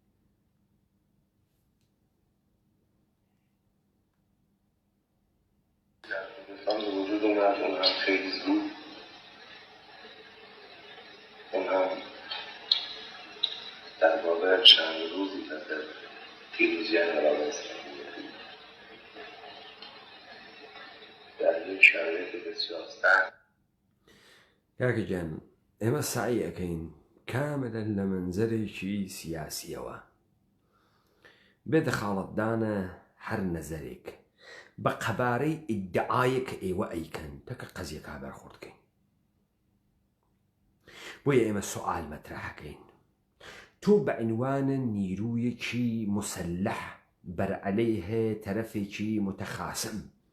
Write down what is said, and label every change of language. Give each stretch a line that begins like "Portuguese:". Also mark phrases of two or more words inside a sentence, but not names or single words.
Persian: وجود اومد اون هم خیلی زود اون هم در واقع چند روزی بعد پیروزی انقلاب اسلامی در یک شرایط بسیار سخت
Southern Kurdish: کاکە جان ئێمە سعی ئەەکەین کاملە لە منزەرێکی سیاسیەوە بێ دەخاڵەتدانە هەر نەزەرێک بە قەبارەی ئیدعایە کە ئێوە ئەیکەن تەکە قەزیەکە بەرخوردکەین بۆیە ئێمە سوال مەترەحەکەین تۆ بە عنوانە نیروویەکی مسلح بەرعەلەیهە تەرەفێکی متەخاسم